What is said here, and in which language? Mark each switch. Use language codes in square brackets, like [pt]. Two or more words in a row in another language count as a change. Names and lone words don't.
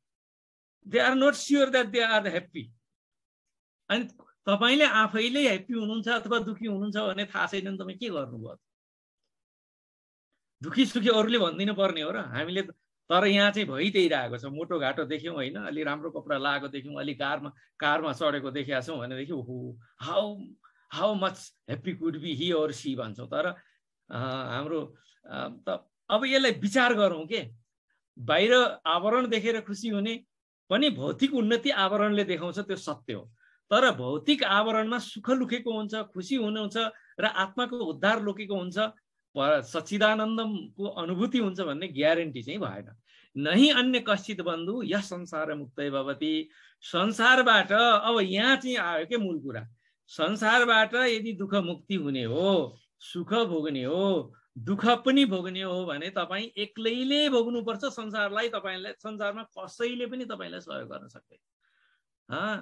[en] they are not sure that they are happy. [ne] अनि तपाईँले आफैले ह्याप्पी हुनुहुन्छ अथवा दुःखी हुनुहुन्छ भने थाहा छैन भने तपाईँ के गर्नुभयो? दुःखी सुखी अरूले भनिदिनु पर्ने हो र हामीले। तर यहाँ चाहिँ भइदिइरहेको छ, मोटो घाटो देख्यौँ होइन, अलि राम्रो कपडा लगाएको देख्यौँ, अलि कारमा चढेको देखेका छौँ भनेदेखि ओहो [en] how much happy could be he or she [ne] भन्छौँ। तर हाम्रो अब यसलाई विचार गरौँ के, बाहिर आवरण देखेर खुसी हुने पनि भौतिक उन्नति आवरणले देखाउँछ, त्यो सत्य हो। तर भौतिक आवरणमा सुख लुकेको हुन्छ, खुसी हुनुहुन्छ र आत्माको उद्धार लुकेको हुन्छ, सच्चिदानन्दको अनुभूति हुन्छ भन्ने ग्यारेन्टी चाहिँ भएन। [sa] नहि अन्य कश्चित बन्धु यस संसार मुक्तै भवति। [ne] संसारबाट अब यहाँ चाहिँ आयो के मूल कुरा, संसारबाट यदि दुःख मुक्ति हुने हो, सुख भोग्ने हो, दुःख पनि भोग्ने हो भने तपाईँ एक्लैले भोग्नुपर्छ संसारलाई। तपाईँलाई संसारमा कसैले पनि तपाईँलाई सहयोग गर्न सक्दैन।